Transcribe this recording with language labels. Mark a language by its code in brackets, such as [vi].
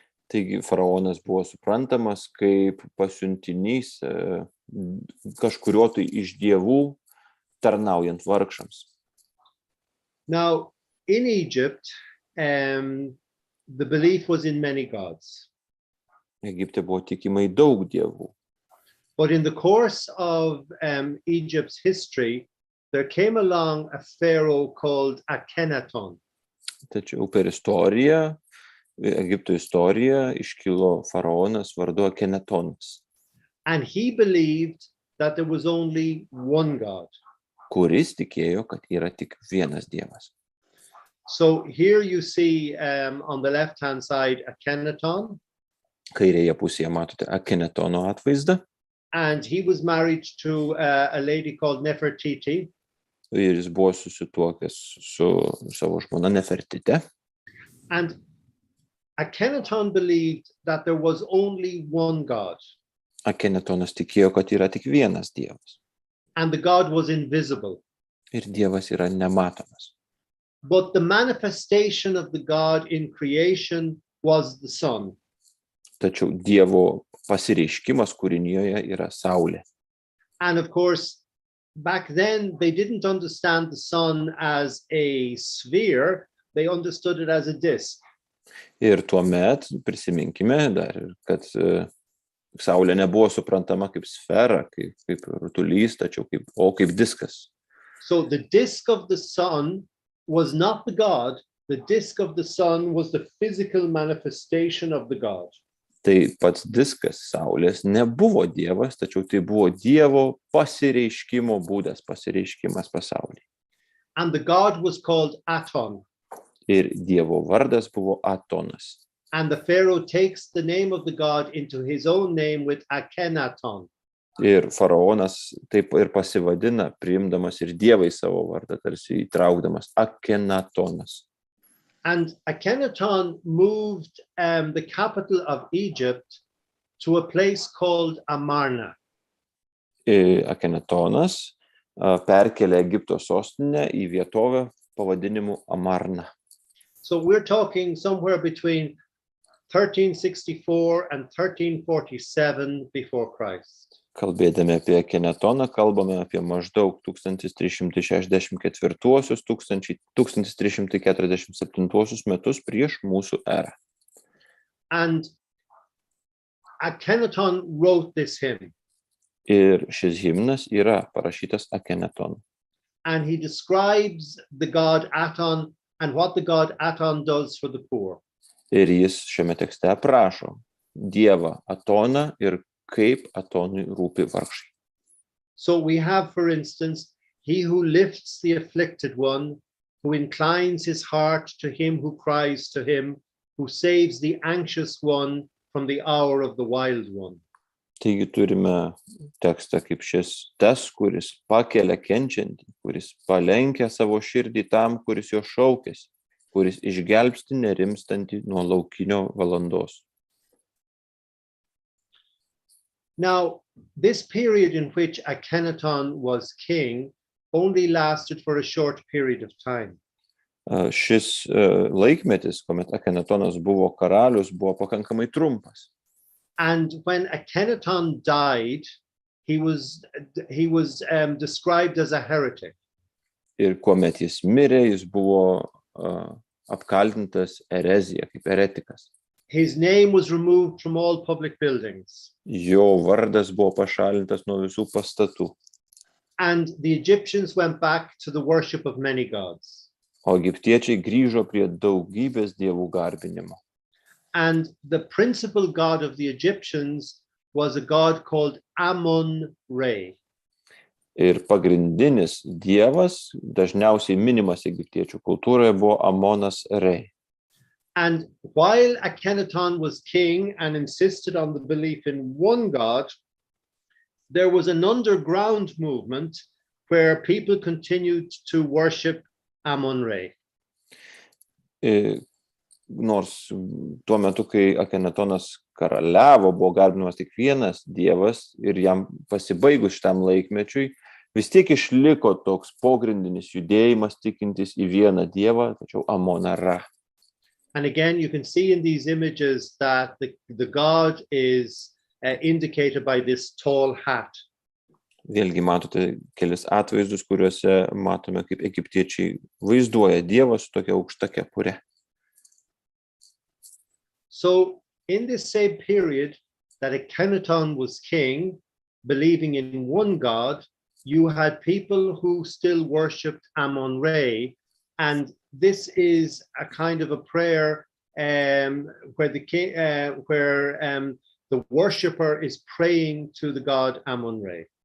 [lt] Taigi faraonas buvo suprantamas kaip pasiuntinys kažkurio tai iš dievų tarnaujant vargšams. [en] Now, in Egypt, the belief was in many gods. [lt] Egipte buvo tikima į daug dievų. [en] But in the course of Egypt's history, there came along a pharaoh called Akhenaton. [lt] Tačiau per istoriją, Egipto istoriją, iškilo faraonas vardu Akhenatonas. [en] And he believed that there was only one God. [lt] Kuris tikėjo, kad yra tik vienas dievas. [en] So here you see on the left-hand side Akhenaton. [lt] Kairėje pusėje matote Akhenatono atvaizdą. [en] And he was married to a lady called Nefertiti. [lt] Ir jis buvo susituokęs su savo žmona Nefertite. [en] And Akhenaton believed that there was only one God. [lt] Akhenatonas tikėjo, kad yra tik vienas dievas. [en] And the God was invisible. [lt] Ir dievas yra nematomas. [en] But the manifestation of the God in creation was the sun. [lt] Tačiau dievo pasireiškimas kūrinijoje yra saulė. [en] And of course, back then they didn't understand the sun as a sphere, they understood it as a disk. [lt] Ir tuomet prisiminkime dar, kad saulė nebuvo suprantama kaip sfera, kaip rutulys, tačiau kaip diskas. [en] So the disk of the sun was not the God, the disk of the sun was the physical manifestation of the God. [lt] Tai pats diskas saulės nebuvo dievas, tačiau tai buvo dievo pasireiškimo būdas, pasireiškimas pasaulyje. [en] And the God was called Aton. [lt] Ir dievo vardas buvo Atonas. [en] And the Pharaoh takes the name of the God into his own name with Akhenaton. [lt] Ir faraonas taip ir pasivadina, priimdamas ir dievai savo vardą, tarsi įtraukdamas Akhenatonas. [en] And Akhenaton moved the capital of Egypt to a place called Amarna. [lt] Akhenatonas perkėlė Egipto sostinę į vietovę pavadinimu Amarna. [en] So we're talking somewhere between 1364 and 1347 before Christ. [lt] Kalbėdami apie Akhenatoną, kalbame apie maždaug 1364-1347 metus prieš mūsų erą. [en] And Akhenaton wrote this hymn. [lt] Ir šis himnas yra parašytas Akhenatonu. [en] And he describes the god Aton and what the god Aton does for the poor. [lt] Ir jis šiame tekste aprašo dievą Atoną ir kaip Atonui rūpi vargšai. [en] So we have, for instance, he who lifts the afflicted one, who inclines his heart to him who cries to him, who saves the anxious one from the hour of the wild one. [lt] Taigi turime tekstą kaip šis, tas, kuris pakelia kenčiantį, kuris palenkia savo širdį tam, kuris jo šaukėsi, kuris išgelbsti nerimstantį nuo laukinio valandos. [en] Now, this period in which Akhenaton was king only lasted for a short period of time. [lt] Šis laikmetis, kuomet Akhenatonas buvo karalius, buvo pakankamai trumpas. [en] And when Akhenaton died, he was described as a heretic. [lt] Ir kuomet jis mirė, jis buvo apkaltintas erezija, kaip eretikas. [en] His name was removed from all public buildings. [lt] Jo vardas buvo pašalintas nuo visų pastatų. [en] And the Egyptians went back to the worship of many gods. [lt] O egiptiečiai grįžo prie daugybės dievų garbinimo. [en] And the principal god of the Egyptians was a god called Amun-Re. [lt] Ir pagrindinis dievas, dažniausiai minimas egiptiečių kultūroje, buvo Amonas Re. [en] And while Akhenaton was king and insisted on the belief in one god, there was an underground movement where people continued to worship Amun-Re. [lt] Nors tuo metu, kai Akhenatonas karaliavo, buvo garbinamas tik vienas dievas ir jam pasibaigus šitam laikmečiui, vis tiek išliko toks pogrindinis judėjimas tikintis į vieną dievą, tačiau Amoną Ra. [en] And again, you can see in these images that the god is indicated by this tall hat. [lt] Vėlgi matote kelis atvaizdus, kuriuose matome, kaip egiptiečiai vaizduoja dievą su tokia aukšta kepure. [en] So in this same period that Akhenaton was king, believing in one god, you had people who still worshipped Amun-Re, and this is a kind of a prayer where the worshipper is praying to the god Amun-Re.